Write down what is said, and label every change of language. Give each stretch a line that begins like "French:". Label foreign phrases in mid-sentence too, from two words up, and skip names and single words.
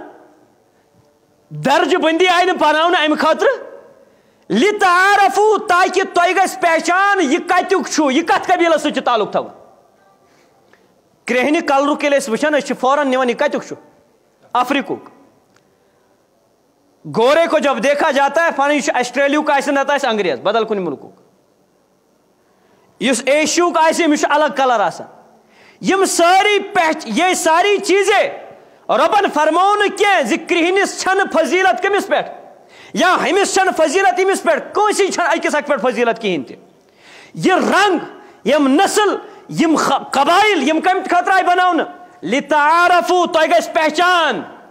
Kashmiri: درجہٕ بندی آیہِ نہٕ بناونہٕ امہِ خٲطرٕ لتعارفو تاکہ تۄہہِ گژھِ پہچان یہِ کتیُک چھُ یہِ کتھ قبیٖلس سۭتۍ چھُ تعلق تھاوان کرٛہنہِ کلرُک ییٚلہِ أسۍ وٕچھان أسۍ چھِ فوراً نِوان یہِ کتیُک چھُ افریقُک
Urdu: گورے کو جب دیکھا جاتا ہے
Kashmiri: فلاں یہِ چھُ آسٹریلیہُک آسہِ نتہٕ آسہِ انگریز بدل کُنہِ مُلکُک یُس ایشیہُک آسہِ أمِس چھُ الگ کلر آسان یِم سٲری
Urdu: یہ ساری
Kashmiri: چیٖزے رۄبن فرمو نہٕ کینٛہہ زِ کرٛہنِس چھنہٕ فضیلت کٔمِس پٮ۪ٹھ یا ہُمِس چھنہٕ فضیلت أمِس پٮ۪ٹھ کٲنٛسی چھنہٕ أکِس اکھ پٮ۪ٹھ فضیلت کِہیٖنۍ تہِ یہِ رنگ یِم نسل یِم قبایل یِم کمہِ خٲطرٕ آیہِ بناونہٕ لتعارفو تۄہہِ گژھِ پہچان